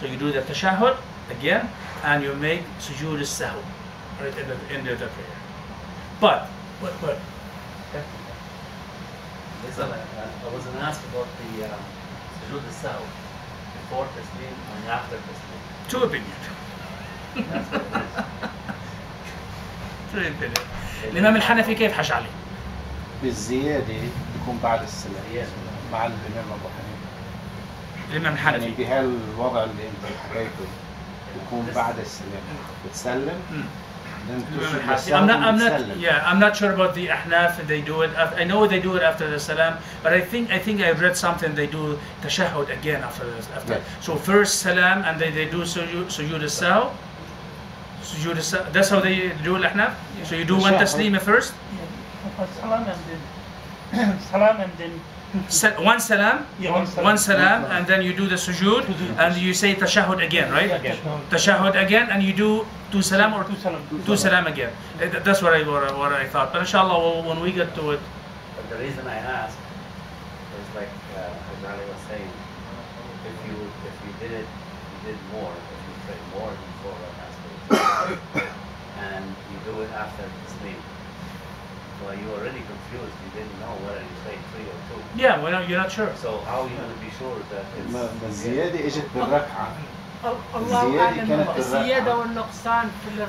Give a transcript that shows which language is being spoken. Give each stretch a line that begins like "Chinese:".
English: So you do the tashahhud again, and you make sujood as-sahw right in the end of the prayer. But what? Listen, I wasn't asked about the sujood as-sahw before taslim and after taslim. 2 opinions. That's what it is.
Arabic: الإمام الحنفي كيف حش عليه؟ بالزيادة يكون بعد السلام مع الإمام أبو حنيفة. الإمام يعني الحنفي بهالوضع اللي أنت حكيته يكون بعد السلام بتسلم.
English: I'm not sure about the Ahnaf. They do it. I know they do it after the salam, but I think I read something they do tashahhud again after this. Yeah. So first salam, and they do sujood as-sahw. That's how they do al-Ahnaf? So you do one taslima first? Salam and then one salam? Yeah, one salam, and then you do the sujood, and you say tashahhud again, right? Tashahhud again, and you do 2 salam or 2 salam again. That's what I thought. But inshallah, when we get to it. But the reason I asked is like Ali was saying, if you did it, you did more. If you prayed more than 4 rak'ahs, and you do it after taslim. Well, you were already confused. You didn't know whether you prayed 3 or 2. Yeah, well, you're not sure. So how are you going to be sure that it's...
Arabic: الزيادة اجت بالركعة. الله أعلم الزيادة والنقصان في